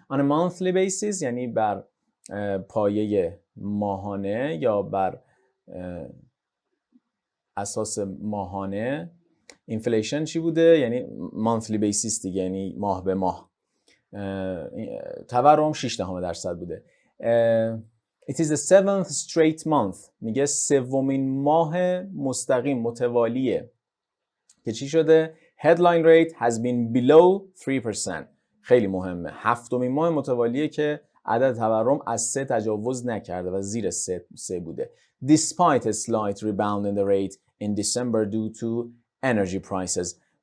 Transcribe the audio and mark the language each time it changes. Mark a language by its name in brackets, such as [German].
[English] on a monthly basis [Persian] یعنی بر پایه ماهانه یا بر اساس ماهانه. اینفلیشن چی بوده؟ یعنی [English] monthly basis [Persian] دیگه، یعنی ماه به ماه. تورم 6% بوده. [English] It is the 7th straight month. [Persian] میگه سومین ماه مستقیم متوالیه که چی شده؟ [English] Headline rate has been below 3%. [Persian] خیلی مهمه. هفتمین ماه متوالیه که عدد تورم از 3 تجاوز نکرده و زیر 3 بوده. [English] Despite a slight rebound in the rate in December due to energy prices.